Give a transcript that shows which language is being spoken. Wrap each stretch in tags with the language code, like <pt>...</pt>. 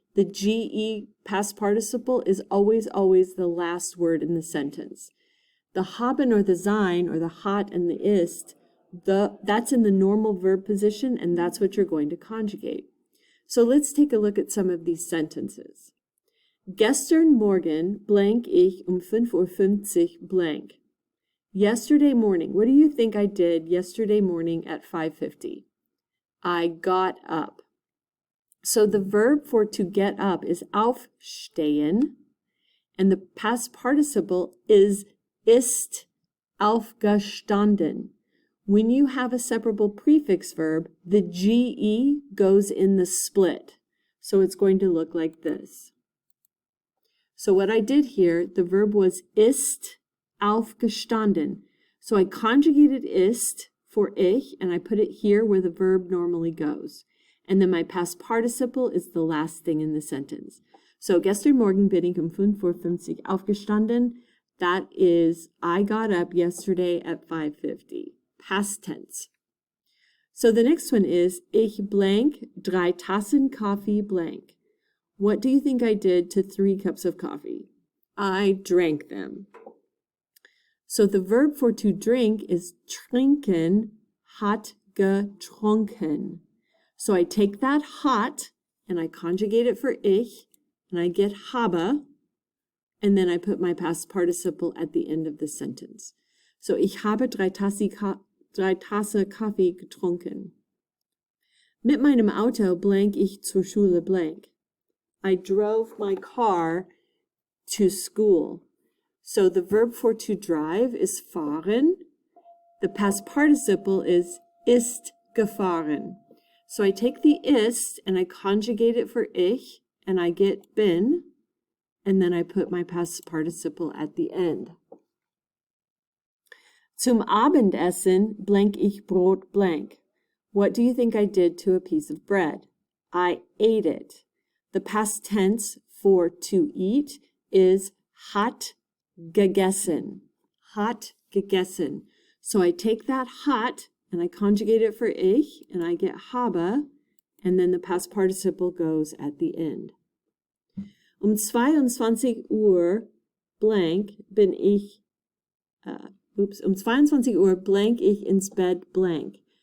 <en>The GE past participle is always the last word in the sentence. The haben or the sein or the hat and the ist, that's in the normal verb position, and that's what you're going to conjugate. So let's take a look at some of these sentences.</en> <de>Gestern Morgen blank ich 5:50 Uhr blank.</de> <en>Yesterday morning, what do you think I did yesterday morning at 5:50? I got up. So the verb for to get up is aufstehen, and the past participle is ist aufgestanden. When you have a separable prefix verb, the GE goes in the split. So it's going to look like this. So what I did here, the verb was ist aufgestanden. So I conjugated ist for ich, and I put it here where the verb normally goes. And then my past participle is the last thing in the sentence.</en> <de>So gestern Morgen bin ich 5:50 Uhr aufgestanden.</de> <en>That is, I got up yesterday at 5:50. Past tense. So the next one is,</en> <de>ich blank 3 Tassen Kaffee blank.</de> <en>What do you think I did to 3 cups of coffee? I drank them. So the verb for to drink is trinken, hat getrunken. So I take that hat and I conjugate it for ich, and I get habe, and then I put my past participle at the end of the sentence.</en> <de>So ich habe 3 Tasse Kaffee getrunken. Mit meinem Auto blank ich zur Schule blank.</de> <en>I drove my car to school. So the verb for to drive is fahren. The past participle is ist gefahren. So I take the ist and I conjugate it for ich, and I get bin, and then I put my past participle at the end.</en> <de>Zum Abendessen blank ich Brot blank.</de> <en>What do you think I did to a piece of bread? I ate it. The past tense for to eat is hat gegessen. Hat gegessen. So I take that hat and I conjugate it for ich, and I get habe, and then the past participle goes at the end.</en> <de>22 Uhr blank bin ich, um 22 Uhr blank ich ins Bett blank.</de>